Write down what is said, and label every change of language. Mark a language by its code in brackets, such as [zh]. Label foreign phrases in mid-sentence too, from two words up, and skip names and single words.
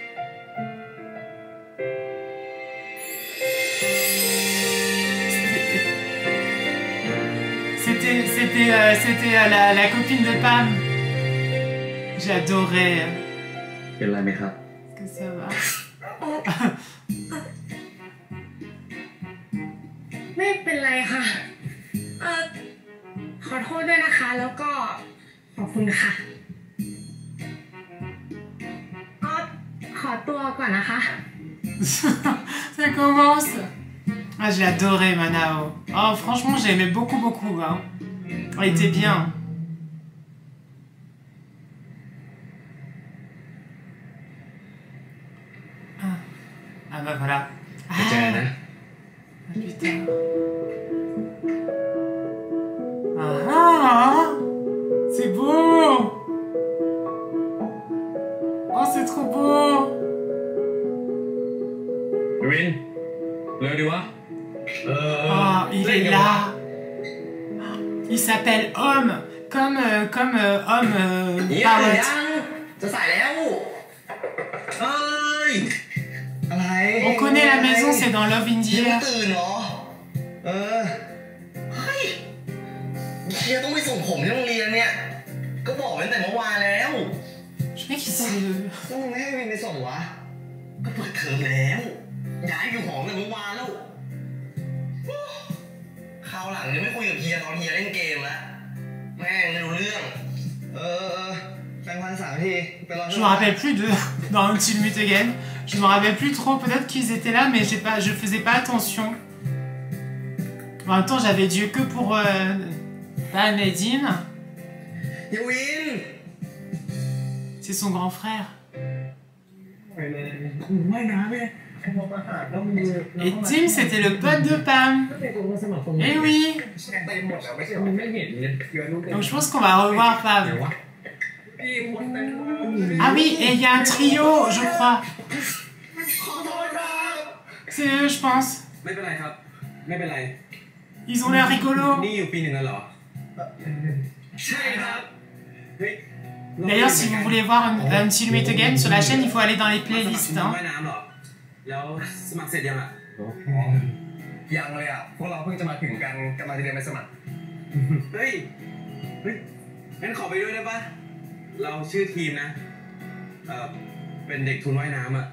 [fr] C'était la copine de Pam. J'ai adoré. Est-ce que ça va? [th] ไม่เป็นไรค่ะขอโทษด้วยนะคะแล้วก็ขอบคุณค่ะขอตัวก่อนนะคะ [fr] Ça commence. Ah, j'ai adoré Manao. Oh, franchement, j'aimais beaucoup, beaucoup. Hein. Elle était bien. Ah bah voilà. Ah, putain. Ah, c'est beau. Oh, c'est trop beau. [th] วินเร็วดีวะ [fr] Oh, il est là. Il s'appelle Homme. Comme Homme [th] เนี่ย [fr] Power. [th] ยังจะใส่แล้วเอ้ยอะไร [fr] On connaît la maison, c'est dans Love [th] ยัง [fr] India. [th] ไม่ตื่นเหรอเฮ้ยเฮียต้องไปส่งผมที่โรงเรียนเนี่ยก็บอกตั้งแต่เมื่อวานแล้ว [fr] Je crois qu'il s'est... [th] ต้องไม่ให้วินไปส่งวะก็เปิดเทอมแล้วย้ายอยู่หอตั้งแต่เมื่อวานแล้วคราวหลังจะไม่คุยกับเฮียตอนเฮียเล่นเกมแล้วแม่งไม่รู้เรื่องแปรงฟัน3 ทีไปรอ [fr] Je me rappelle plus de... Dans Until Meet Again. Je me rappelle plus trop. Peut-être qu'ils étaient là, mais je faisais pas attention. En même temps, j'avais Dieu que pour... Pas Nadine. [th] เฮียวิน [fr] C'est son grand frère. Et Tim, c'était le pote de Pam. Eh oui. Donc je pense qu'on va revoir Pam. Ah oui, et il y a un trio, je crois. C'est eux, je pense. [th] ไม่เป็นไรครับไม่เป็นไร [fr] Ils ont l'air rigolos. [th] นี่อยู่ปี 1แล้วเหรอใช่ครับเฮ้ย [fr] D'ailleurs, si vous voulez voir Until We Meet Again sur la chaîne, il faut aller dans les playlists. [th] ว่าย [fr] Hein. [th] น้ำเหรอแล้วสมัครเสร็จยังอ่ะ ยังเลยอ่ะพวกเราเพิ่งจะมาถึงกันกำลังจะเรียนไปสมัคร เฮ้ยงั้นขอไปด้วยได้ปะเราชื่อทีมนะเป็นเด็กทุนว่ายน้ำอ่ะ